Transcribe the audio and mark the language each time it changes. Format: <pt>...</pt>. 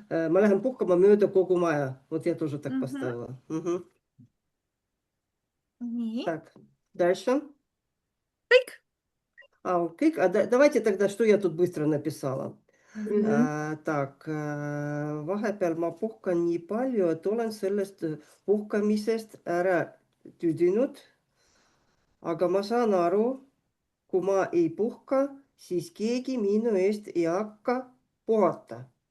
<et>ma lähen puhkama mööda kogu maja.</et> <ru>Вот я тоже так поставила.</ru> <et>Nii.</et> <ru>Так, дальше.</ru> <et>Kõik. Kõik.</et> <ru>Давайте тогда, что я тут быстро написала. Так,</ru> <et>vahepeal ma puhkan nii palju, et olen sellest puhkamisest ära tüdinud. Aga ma saan aru, kui ma ei puhka, siis keegi minu eest ei hakka puhata.</et>